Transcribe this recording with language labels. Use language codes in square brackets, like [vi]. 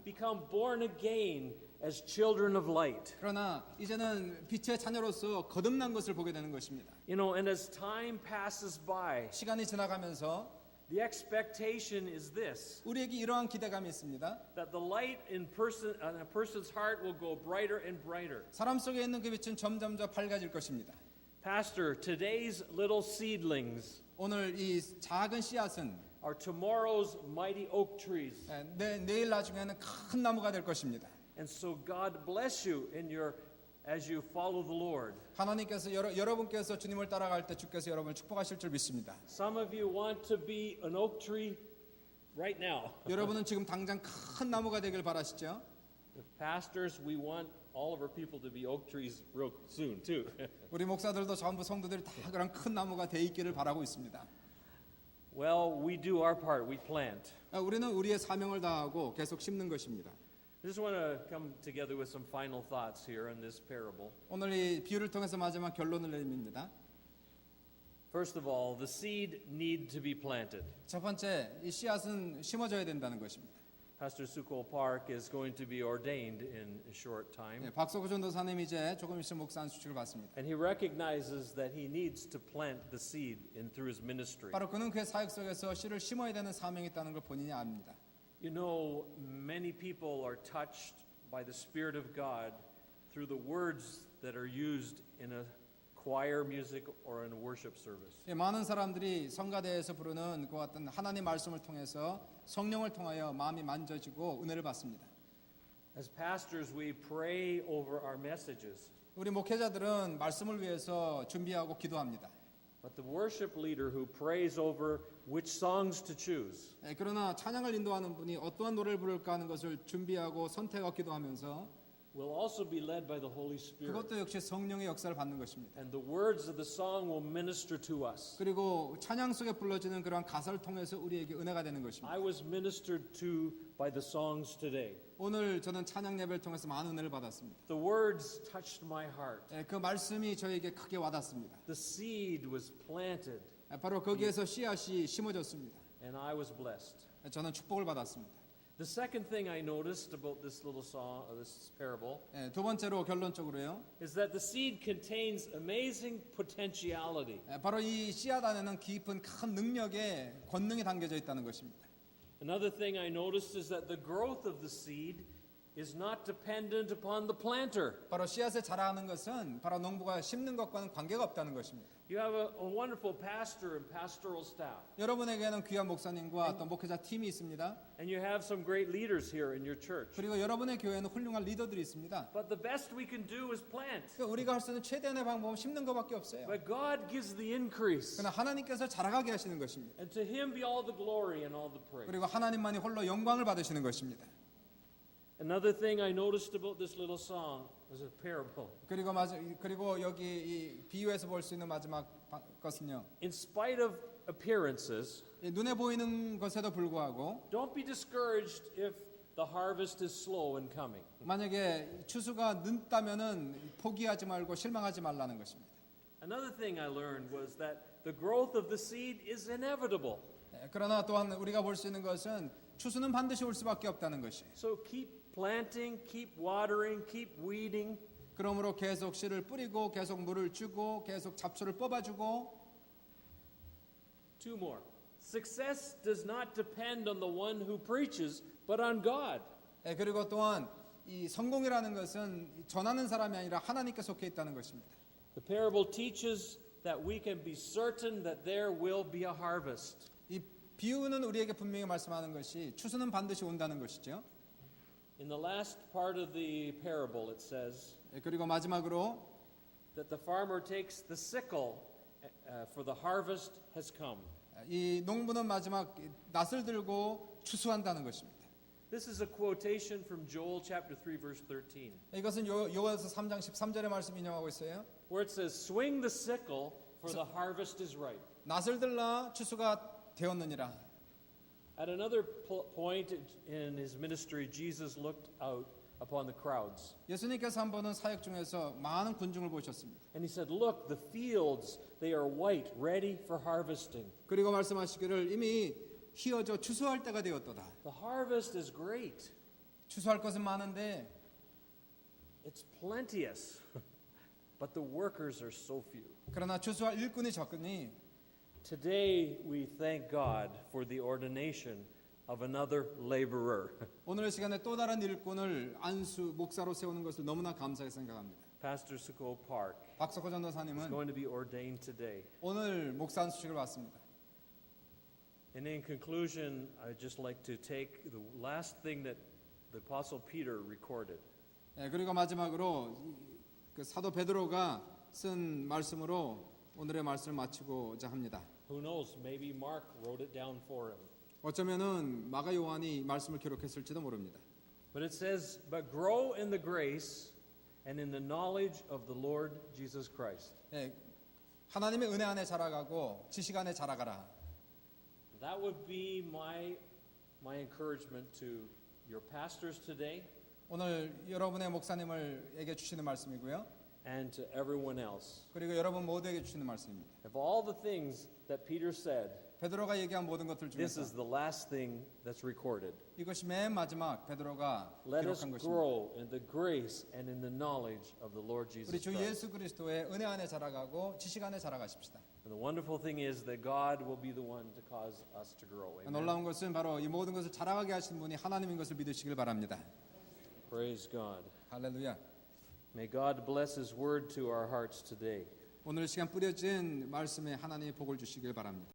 [en] become born again as children of light. [ko] 그러나 이제는 빛의 자녀로서 거듭난 것을 보게 되는 것입니다. [en] You know, and as time passes by, [ko] 시간이 지나가면서 [en] the expectation is this, [ko] 우리에게 이러한 기대감이 있습니다. [en] that the light in a person's heart will go brighter and brighter. [ko] 사람 속에 있는 그 빛은 점점 더 밝아질 것입니다. [en] Pastor, today's little seedlings [ko] 오늘 이 작은 씨앗은 [en] are tomorrow's mighty oak trees. [ko] 내일 나중에는 큰 나무가 될 것입니다. [en] And so God bless you as you follow the Lord. [ko] 하나님께서 여러분께서 주님을 따라갈 때 주께서 여러분을 축복하실 줄 믿습니다. [en] Some of you want to be an oak tree right now. [ko] 여러분은 지금 당장 큰 나무가 되길 바라시죠? [en] The pastors, we want all of our people to be oak trees real soon too. [ko] 우리 목사들도 전부 성도들이 다 그런 큰 나무가 돼 있기를 바라고 있습니다. [en] Well, we do our part. We plant. [ko] 우리는 우리의 사명을 다하고 계속 심는 것입니다. [en] I just want to come together with some final thoughts here on this parable. [ko] 오늘 이 비유를 통해서 마지막 결론을 내립니다. [en] First of all, the seed need to be planted. [ko] 첫 번째, 이 씨앗은 심어져야 된다는 것입니다. [en] Pastor Sukol Park is going to be ordained in a short time. [ko] 박석호 전도사님 이제 조금 있으면 목사 수칙을 받습니다. [en] And he recognizes that he needs to plant the seed through his ministry. [ko] 바로 그는 그의 사역 속에서 씨를 심어야 되는 사명이 있다는 걸 본인이 압니다. [en] You know, many people are touched by the Spirit of God through the words that are used in a choir music or in a worship service. [ko] 많은 사람들이 성가대에서 부르는 그 같은 하나님 말씀을 통해서 성령을 통하여 마음이 만져지고 은혜를 받습니다. [en] As pastors, we pray over our messages. [ko] 우리 목회자들은 말씀을 위해서 준비하고 기도합니다. [en] But the worship leader who prays over which songs to choose [ko] 그러나 찬양을 인도하는 분이 어떠한 노래를 부를까 하는 것을 준비하고 선택하고 기도하면서 [en] will also be led by the Holy Spirit. [ko] 그것도 역시 성령의 역사를 받는 것입니다. [en] And the words of the song will minister to us. [ko] 그리고 찬양 속에 불러지는 그러한 가사를 통해서 우리에게 은혜가 되는 것입니다. [en] I was ministered to by the songs today. [ko] 오늘 저는 찬양 예배를 통해서 많은 은혜를 받았습니다. [en] The words touched my heart. [ko] 그 말씀이 저에게 크게 와닿습니다. [en] The seed was planted. [ko] 바로 거기에서 씨앗이 심어졌습니다. [en] And I was blessed. [ko] 저는 축복을 받았습니다. [en] The second thing I noticed about this little song, this parable, [ko] 두 번째로 결론적으로요. [en] is that the seed contains amazing potentiality. [ko] 바로 이 씨앗 안에는 깊은 큰 능력의 권능이 담겨져 있다는 것입니다. [en] Another thing I noticed is that the growth of the seed is not dependent upon the planter. [ko] 바로 씨앗을 자라는 것은 바로 농부가 심는 것과는 관계가 없다는 것입니다. [en] You have a wonderful pastor and pastoral staff. [ko] 여러분에게는 귀한 목사님과 또 목회자 팀이 있습니다. [en] And you have some great leaders here in your church. [ko] 그리고 여러분의 교회에는 훌륭한 리더들이 있습니다. [en] But the best we can do is plant. [ko] 우리가 할 수 있는 최대한의 방법은 심는 것밖에 없어요. [en] But God gives the increase. [ko] 그러나 하나님께서 자라가게 하시는 것입니다. [en] And to him be all the glory and all the praise. [ko] 그리고 하나님만이 홀로 영광을 받으시는 것입니다. [en] Another thing I noticed about this little song was a parable. [ko] 그리고 여기 이 비유에서 볼 수 있는 마지막 것은요. [en] In spite of appearances, [ko] 눈에 보이는 것에도 불구하고 [en] don't be discouraged if the harvest is slow in coming. [ko] 만약에 추수가 늦다면은 포기하지 말고 실망하지 말라는 것입니다. [en] Another thing I learned was that the growth of the seed is inevitable. [ko] 그러나 또한 우리가 볼 수 있는 것은 추수는 반드시 올 수밖에 없다는 것이. [en] So keep planting, keep watering, keep weeding. [ko] 그러므로 계속 씨를 뿌리고 계속 물을 주고 계속 잡초를 뽑아주고. [en] Two more. Success does not depend on the one who preaches, but on God. [ko] 그리고 또한 이 성공이라는 것은 전하는 사람이 아니라 하나님께 속해 있다는 것입니다. [en] The parable teaches that we can be certain that there will be a harvest. [ko] 이 비유는 우리에게 분명히 말씀하는 것이 추수는 반드시 온다는 것이죠. [en] In the last part of the parable, it says [ko] 그리고 마지막으로 [en] that the farmer takes the sickle for the harvest has come. [ko] 이 농부는 마지막 낫을 들고 추수한다는 것입니다. [en] This is a quotation from Joel chapter 3 verse 13. [ko] 이것은 요한서 3장 13절의 말씀 인용하고 있어요. [en] Where it says, "Swing the sickle, for the harvest is ripe." [ko] 낫을 들라 추수가 되었느니라. [en] At another point in his ministry, Jesus looked out upon the crowds. [ko] 예수님께서 한 번은 사역 중에서 많은 군중을 보셨습니다. [en] And he said, "Look, the fields, they are white, ready for harvesting." [ko] 그리고 말씀하시기를 이미 휘어져 추수할 때가 되었도다. [en] The harvest is great. [ko] 추수할 것은 많은데 [en] It's plenteous. But the workers are so few. [ko] 그러나 추수할 일꾼이 적으니 [en] Today we thank God for the ordination of another laborer. [ko] 오늘 시간에 또 다른 일꾼을 안수 목사로 세우는 것을 너무나 감사하게 생각합니다. [en] Pastor Suko Park [ko] 박석호 [en] is [ko] 전도사님은 [en] going to be ordained today. [ko] 오늘 목사 안수식을 받습니다. [en] And in conclusion, I'd just like to take the last thing that the Apostle Peter recorded. [ko] 그리고 마지막으로 그 사도 베드로가 쓴 말씀으로 오늘의 말씀을 마치고자 합니다. [en] Who knows, maybe Mark wrote it down for him. [ko] 어쩌면은 마가 요한이 이 말씀을 기록했을지도 모릅니다. [en] But it says, "But grow in the grace and in the knowledge of the Lord Jesus Christ." [ko] 하나님의 은혜 안에 자라가고 지식 안에 자라가라. [en] That would be my encouragement to your pastors today [ko] 오늘 여러분의 목사님에게 주시는 말씀이고요. [en] and to everyone else. [ko] 그리고 여러분 모두에게 주시는 말씀입니다. [en] Of all the things that Peter said, [ko] 베드로가 얘기한 모든 것들 [en] this is [ko] 중에서 [en] the last thing that's recorded. [ko] 이것이 맨 마지막 베드로가 [en] Let us [ko] 기록한 것입니다. [en] grow in the grace and in the knowledge of the Lord [ko] 우리 [en] Jesus [ko] 주 [en] Christ. [ko] 예수 그리스도의 은혜 안에 자라가고 지식 안에 자라가십시다. [en] And the wonderful thing is that God will be the one to cause us to grow. Amen. [ko] 놀라운 것은 바로 이 모든 것을 자라가게 하신 분이 하나님인 것을 믿으시길 바랍니다. [en] Praise God. [ko] 할렐루야. [en] May God bless His word to our hearts today. [ko] 오늘 시간 뿌려진 말씀에 하나님의 복을 주시길 바랍니다.